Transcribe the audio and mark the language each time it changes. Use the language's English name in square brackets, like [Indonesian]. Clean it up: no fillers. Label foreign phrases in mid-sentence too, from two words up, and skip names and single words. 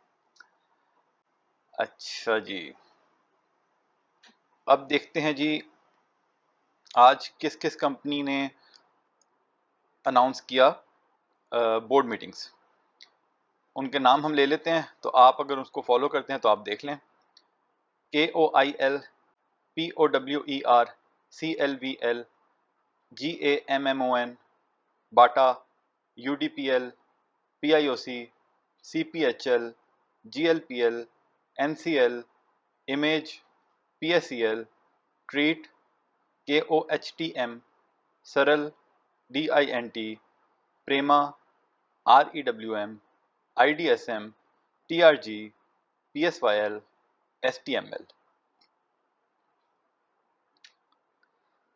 [Hindi] अच्छा जी, अब देखते हैं जी आज किस किस कंपनी ने अनाउंस किया [English] board meetings. [Hindi] उनके नाम हम ले लेते हैं, तो आप अगर उसको फॉलो करते हैं तो आप देख लें। KOIL, POWER, CLVL, GAMMON, बाटा, UDPL, PIOC, CPHL, GLPL, NCL, इमेज, PSEL, ट्रीट, KOHTM, सरल, DINT, प्रेमा, REWM, IDSM, TRG, PSYL, STML।